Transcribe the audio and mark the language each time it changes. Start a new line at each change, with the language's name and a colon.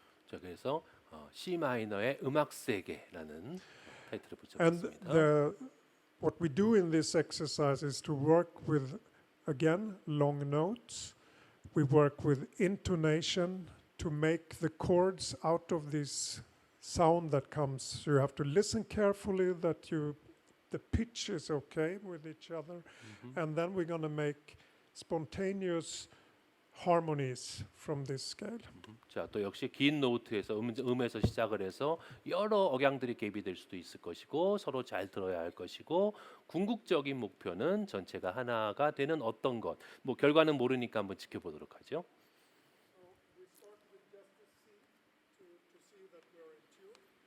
Korean: 자, 그래서 C 마이너의 음악 세계라는 타이틀을
English: And
Korean: 붙였습니다.
English: what we do in this exercise is to work with, again, long notes. We work with intonation to make the chords out of this sound that comes. You have to listen carefully that the pitch is okay with each other. And then we're going to make spontaneous harmonies from this scale.
Korean: 자, 또 역시 긴 노트에서 음에서 시작을 해서 여러 억양들이 개입이 될 수도 있을 것이고 서로 잘 들어야 할 것이고 궁극적인 목표는 전체가 하나가 되는 어떤 것. 뭐 결과는 모르니까 한번 지켜보도록 하죠.
English: We start with just the C to see that we're in tune.